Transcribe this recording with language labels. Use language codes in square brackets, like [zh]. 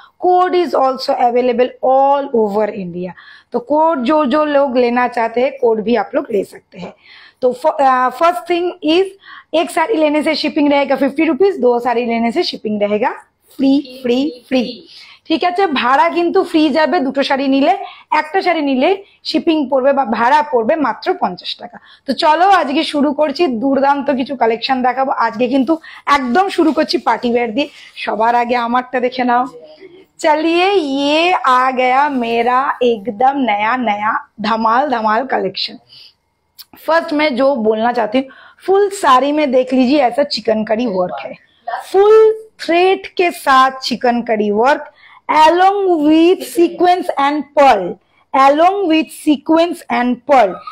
[en] Code is also available all over India. [hi] तो code जो जो लोग लेना चाहते हैं कोड भी आप लोग ले सकते हैं। तो [en] first thing is, [hi] एक साड़ी लेने से शिपिंग रहेगा 50 रुपीज, 2 साड़ी लेने से शिपिंग रहेगा फ्री फ्री फ्री। [bn] ঠিক আছে, ভাড়া কিন্তু ফ্রি যাবে। 2টো শাড়ি নিলে, একটা শাড়ি নিলে শিপিং পড়বে বা ভাড়া পড়বে মাত্র 50 টাকা। তো চলো আজকে শুরু করছি, দুর্দান্ত কিছু কালেকশন দেখাবো। আজকে কিন্তু একদম শুরু করছি পার্টি ওয়্যার দিয়ে। সবার আগে আমারটা দেখে নাও। [hi] चलिए, ये आ गया मेरा एकदम नया नया धमाल धमाल कलेक्शन। फर्स्ट मैं जो बोलना चाहती हूँ, फुल साड़ी में देख लीजिए ऐसा चिकनकारी वर्क है, फुल थ्रेड के साथ chikankari work [en] along with sequence and pearl, [hi] along with sequence and pearl।